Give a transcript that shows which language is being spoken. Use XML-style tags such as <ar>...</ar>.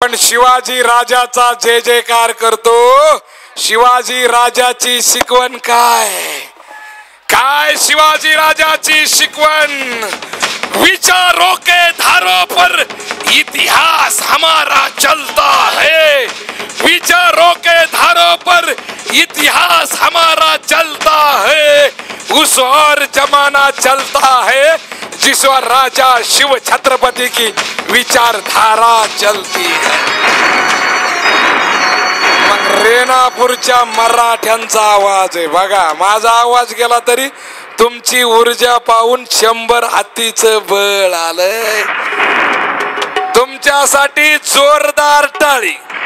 <mr>आपण शिवाजी राजाचा जय जयकार करतो. शिवाजी राजाची शिकवण काय काय शिवाजी राजाची शिकवण.</mr> <hi>विचारों के धारों पर इतिहास हमारा चलता है. विचारों के धारों पर इतिहास हमारा चलता है. उस और जमाना चलता है जिस और राजा शिव छत्रपति की विचारधारा चलती है.</hi> <mr>मग रेणापूरच्या मराठ्यांचा आवाज आहे बघा. माझा आवाज गेला तरी तुमची ऊर्जा पाहून 100 हातीचं बळ आलंय. तुमच्यासाठी जोरदार टाळी.</mr>